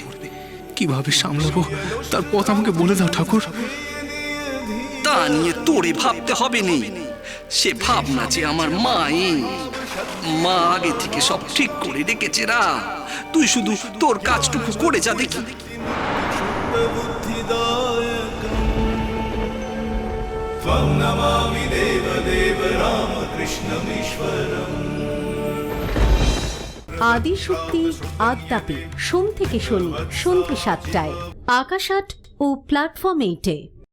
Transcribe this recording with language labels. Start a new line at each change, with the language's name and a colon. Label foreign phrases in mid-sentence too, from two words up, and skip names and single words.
Bangla: কিভাবে সামলাবো তার পথ আমাকে বলে দাও ঠাকুর। তা নিয়ে তোরে ভাবতে হবে নেই। সে ভাবনা যে আমার মা আগে থেকে সব ঠিক করে রেখেছে রা। তুই শুধু তোর কাজটুকু করে যা দেখি।
Sanskrit: बुद्धिदायकम् त्वं नमामि देवदेव रामकृष्णमीश्वरम्
Bangla: আদিশক্তি আদ্যাপি সোম থেকে শনি সন্ধ্যে ৭টায় আকাশ ৮ ও প্ল্যাটফর্ম ৮-এ।